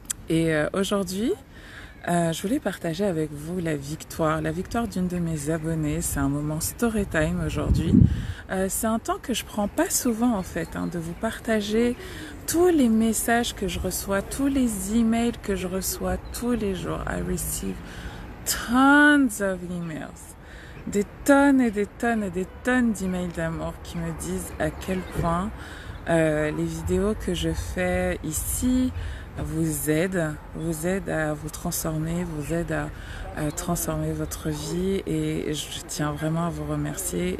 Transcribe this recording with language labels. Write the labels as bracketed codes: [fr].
[fr] Et aujourd'hui, je voulais partager avec vous la victoire d'une de mes abonnées. C'est un moment story time aujourd'hui. C'est un temps que je prends pas souvent en fait, de vous partager tous les messages que je reçois, tous les emails que je reçois tous les jours. [en] I receive tons of emails. [fr] Des tonnes et des tonnes et des tonnes d'emails d'amour qui me disent à quel point les vidéos que je fais ici vous aident à vous transformer, vous aident à transformer votre vie, et je tiens vraiment à vous remercier.